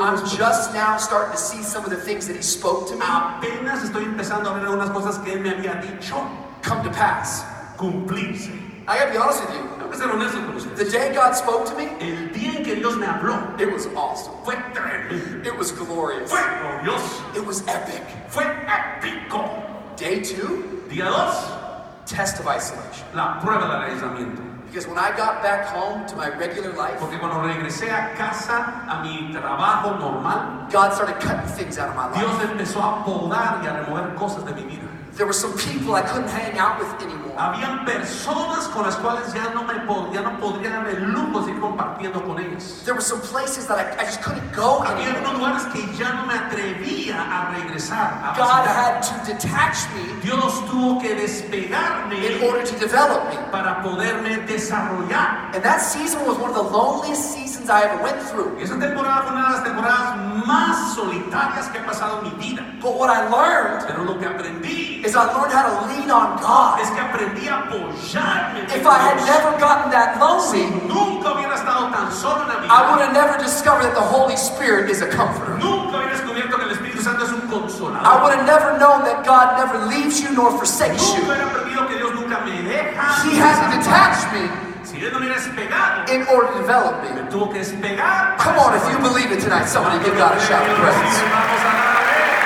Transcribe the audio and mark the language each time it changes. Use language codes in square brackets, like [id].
[en] I'm just now starting to see some of the things that He spoke to me. [es] Apenas estoy empezando a ver algunas cosas que Él me había dicho. [en] Come to pass. [es] Cumplirse. [en] I gotta be honest with you. [es] Tengo que ser honesto con ustedes. [en] The day God spoke to me, [es] el día en que Dios me habló, [en] it was awesome. [es] Fue tremendo. [en] It was glorious. [es] Fue glorioso. [en] It was epic. [es] Fue épico. [en] Day 2, [es] día 2, [en] test of isolation. [es] La prueba del aislamiento. [en] Because when I got back home to my regular life, [es] porque cuando regresé a casa a mi trabajo normal, [en] God started cutting things out of my life. [es] Dios empezó a podar y a remover cosas de mi vida. [en] There were some people I couldn't hang out with anymore. [es] Habían personas con las cuales ya no podría dar el lujo de ir compartiendo con ellas. [en] There were some places that I just couldn't go [es] Había [en] anymore. [es] unos lugares que ya no me atrevía a regresar. [en] A God had to detach me. [es] Dios tuvo que despegarme [en] in order to develop me. [es] Para poderme desarrollar. [en] And that season was one of the loneliest seasons I ever went through. [es] Esa temporada fue una de las temporadas más solitarias que he pasado en mi vida. [en] But what I learned, [es] pero lo que aprendí, [en] is I learned how to lean on God. [es] Es que aprendí a apoyarme. [en] If I had never gotten that lonely, [es] si nunca hubiera estado tan solo en la vida, [en] I would have never discovered that the Holy Spirit is a comforter. [es] Nunca hubiera descubierto que el Espíritu Santo es un consolador. [en] I would have never known that God never leaves you nor forsakes you. [es] Nunca hubiera aprendido que Dios nunca me deja. [en] He had to detach me. [es] Si Él no hubiera despegado, [en] in order to develop me. [es] Me tuvo que despegar. [en] Come on, if you believe it tonight, somebody give God a shout of praise.